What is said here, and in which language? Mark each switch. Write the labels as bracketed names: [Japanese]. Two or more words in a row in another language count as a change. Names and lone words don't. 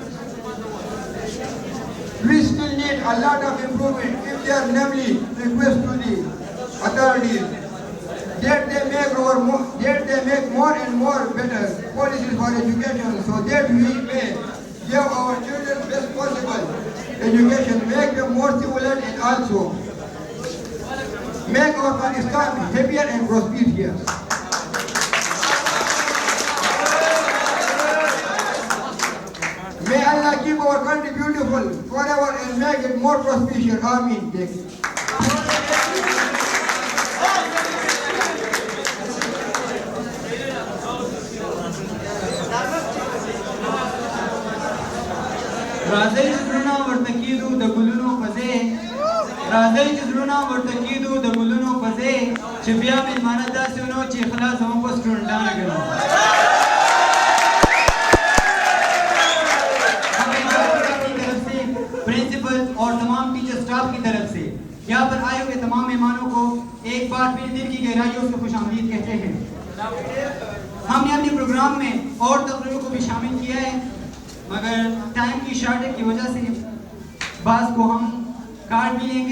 [English] We still need a lot of improvement if they are namely request to the authorities that they make more and more better policies for education so that we may give our children best possible education, make them more civilized and also make our Pakistan happier and prosperous. May Allah keep our country beautiful forever and make it more prosperous. Ameen. Thank you. [Pashto] راځئ چې زړونه ورته کېږدو د ګلونو په ځای راځئ چې زړونه ورته کېږدو د ګلونو په ځای چې بیا مېلمانه داسې ونه چې اخلاص زموږ په سټوډنټانو ګڼو [Urdu] پرنسپل اور تمام [English] teacher staff [Urdu] کی طرف سے یہاں پر آئے ہوئے تمام مہمانوں کو ایک بار پھر دل کی گہرائیوں سے خوش آمدید کہتے ہیں. ہم نے اپنے پروگرام میں اور تقریروں کو بھی شامل کیا ہے، مگر ٹائم کی شارٹیج کی وجہ سے بعض کو ہم کاٹ بھی لیں گے.